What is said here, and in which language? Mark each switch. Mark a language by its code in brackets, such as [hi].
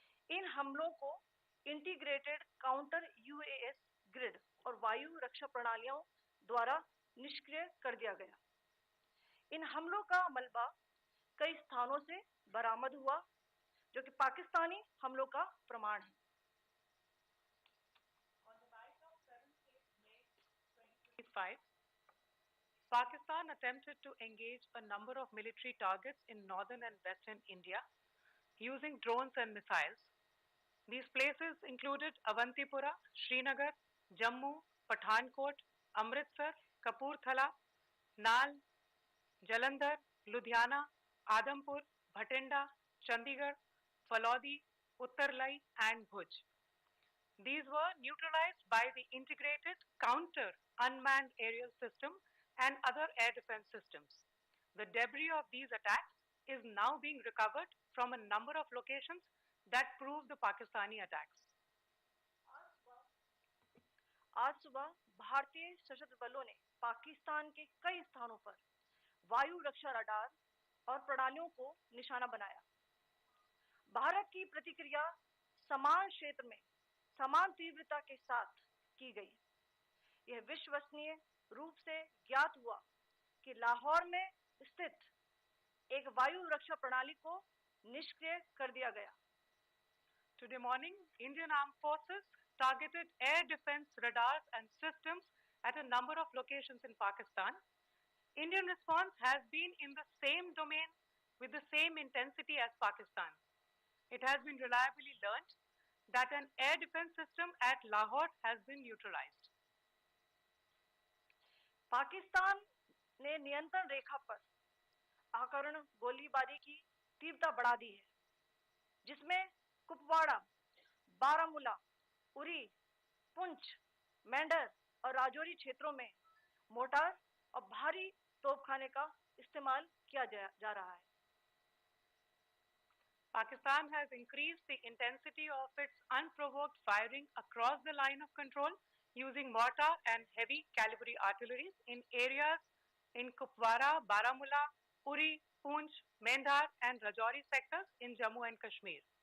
[hi] इन हमलों को integrated counter UAS grid और वायु रक्षा प्रणालियों द्वारा निष्क्रिय कर दिया गया। इन हमलों का मलबा कई स्थानों से बरामद हुआ, जो कि पाकिस्तानी हमलों का प्रमाण है। [en] On the night of 7th May 2025, Pakistan attempted to engage a number of military targets in northern and western India using drones and missiles. These places included Avantipura, Srinagar, Jammu, Pathankot, Amritsar, Kapurthala, Nal, Jalandhar, Ludhiana, Adampur, Bhatinda, Chandigarh, Falodi, Uttarlai and Bhuj. These were neutralized by the integrated counter unmanned aerial system and other air defense systems. The debris of these attacks is now being recovered from a number of locations that prove the Pakistani attacks. [hi] आज सुबह भारतीय सशस्त्र बलों ने पाकिस्तान के कई स्थानों पर वायु रक्षा रडार और प्रणालियों को निशाना बनाया। भारत की प्रतिक्रिया समान क्षेत्र में समान तीव्रता के साथ की गई। यह विश्वसनीय रूप से ज्ञात हुआ कि लाहौर में स्थित एक वायु रक्षा प्रणाली को निष्क्रिय कर दिया गया। [en] Today morning, Indian Armed Forces targeted air defense radars and systems at a number of locations in Pakistan. Indian response has been in the same domain with the same intensity as Pakistan. It has been reliably learnt that an air defense system at Lahore has been neutralized. [hi] Pakistan ने नियंत्रण रेखा पर आकरण गोलीबारी की तीव्रता बढ़ा दी है, जिसमें कुपवाड़ा, बारामूला, उरी, पुंछ, मेंढर और राजौरी क्षेत्रों में मोर्टार और भारी तोपखाने का इस्तेमाल किया जा रहा है। [en] Pakistan has increased the intensity of its unprovoked firing across the line of control using mortar and heavy caliber artillery in areas in Kupwara, Baramulla, Uri, Poonch, Mendhar and Rajouri sectors in Jammu and Kashmir.